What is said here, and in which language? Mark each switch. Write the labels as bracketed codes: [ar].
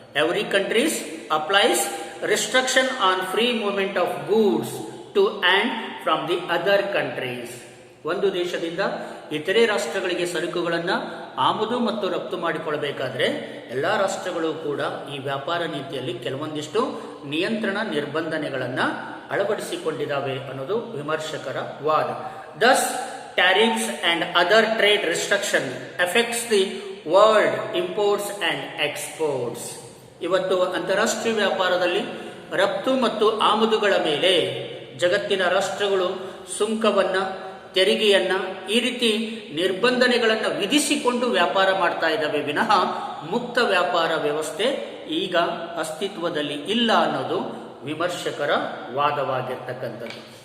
[en] Every countries applies restriction on free movement of goods to and from the other countries. [kn] ಒಂದು ದೇಶದಿಂದ ಇತರೆ ರಾಷ್ಟ್ರಗಳಿಗೆ ಸರಕುಗಳನ್ನು ಆಮದು ಮತ್ತು ರಫ್ತು ಮಾಡಿಕೊಳ್ಳಬೇಕಾದ್ರೆ ಎಲ್ಲ ರಾಷ್ಟ್ರಗಳು ಕೂಡ ಈ ವ್ಯಾಪಾರ ನೀತಿಯಲ್ಲಿ ಕೆಲವೊಂದಿಷ್ಟು ನಿಯಂತ್ರಣ ನಿರ್ಬಂಧನೆಗಳನ್ನು ಅಳವಡಿಸಿಕೊಂಡಿದ್ದಾವೆ ಅನ್ನೋದು ವಿಮರ್ಶಕರ ವಾದ. [en] Thus tariffs and other trade restriction affects the world imports and exports. [kn] ಇವತ್ತು ಅಂತಾರಾಷ್ಟ್ರೀಯ ವ್ಯಾಪಾರದಲ್ಲಿ ರಫ್ತು ಮತ್ತು ಆಮದುಗಳ ಮೇಲೆ ಜಗತ್ತಿನ ರಾಷ್ಟ್ರಗಳು ಸುಂಕವನ್ನ, ತೆರಿಗೆಯನ್ನ, ಈ ರೀತಿ ನಿರ್ಬಂಧನೆಗಳನ್ನು ವಿಧಿಸಿಕೊಂಡು ವ್ಯಾಪಾರ ಮಾಡ್ತಾ ಇದ್ದಾವೆ ವಿನಃ ಮುಕ್ತ ವ್ಯಾಪಾರ ವ್ಯವಸ್ಥೆ ಈಗ ಅಸ್ತಿತ್ವದಲ್ಲಿ ಇಲ್ಲ ಅನ್ನೋದು ವಿಮರ್ಶಕರ ವಾದವಾಗಿರ್ತಕ್ಕಂಥದ್ದು.